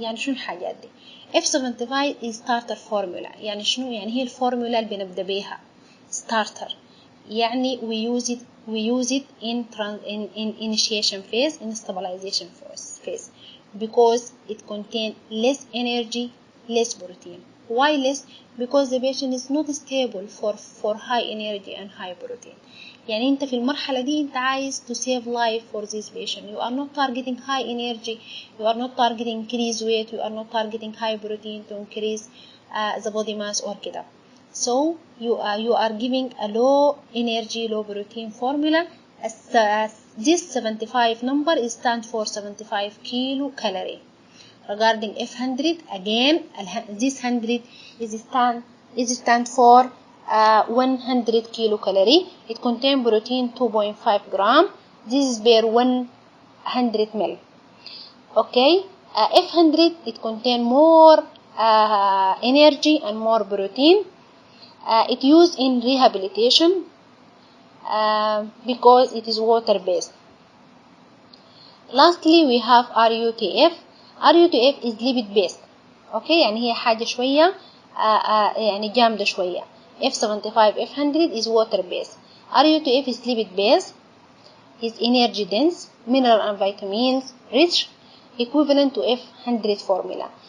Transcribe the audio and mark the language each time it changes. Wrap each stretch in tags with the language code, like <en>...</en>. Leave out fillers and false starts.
<ar>يعني شنو الحاجات دي؟</ar> <en>F75 is starter formula.</en> <ar>يعني شنو؟ يعني هي الفورمولا اللي بنبدأ بيها starter.</ar> <en>يعني we use it in initiation phase, in stabilization phase, because it contains less energy, less protein. Why less? Because the patient is not stable for high energy and high protein.</en> <ar>يعني انت في المرحلة دي انت عايز</ar> <en>to save life for this patient. You are not targeting high energy, you are not targeting increase weight, you are not targeting high protein to increase the body mass or كده. So you are giving a low energy, low protein formula. This 75 number is stand for 75 kilocalorie. Regarding F100, again, this 100 is stand for 100 kilocalorie. It contains protein 2.5 gram. This is per 100 ml. Okay, F100 it contains more energy and more protein. It used in rehabilitation because it is water based. Lastly, we have RUTF. RUTF is lipid based.</en> <ar>Okay, يعني هي حاجة شوية يعني جامدة شوية.</ar> <en>F75 F100 is water based. RUTF is lipid base, is energy dense, mineral and vitamins rich, equivalent to F100 formula.</en>